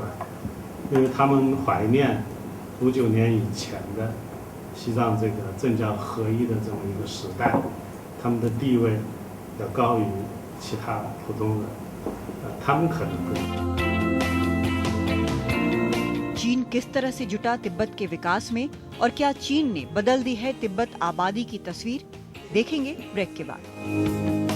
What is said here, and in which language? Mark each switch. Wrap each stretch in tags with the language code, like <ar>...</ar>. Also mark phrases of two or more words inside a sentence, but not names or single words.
<zh>因为他们怀念59年以前的。西藏这个政教合一的这么一个时代，他们的地位要高于其他普通人，他们可能会。</zh> <hi>चीन किस तरह से जुटा तिब्बत के विकास में और क्या चीन ने बदल दी है तिब्बत आबादी की तस्वीर, देखेंगे ब्रेक के बाद।</hi>